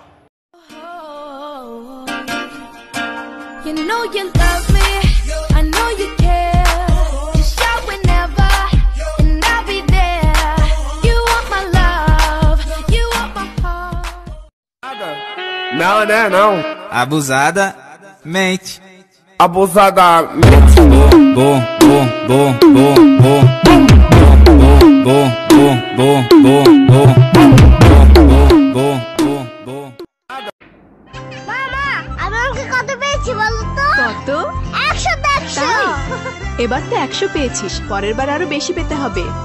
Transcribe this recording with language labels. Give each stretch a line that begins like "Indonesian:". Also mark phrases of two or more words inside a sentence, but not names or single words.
English: You know you love me, I know you care. Just shout whenever, and I'll be there. You want my love, you want my heart.
Portuguese: Não. Abusada, mente. Abusada, mente. Bom.
Bangla: মামা আমি আমাকে কত পেয়েছি বলো তো? কত? 100 এবার তো 100 পেয়েছিস, পরের বার আরো বেশি পেতে হবে।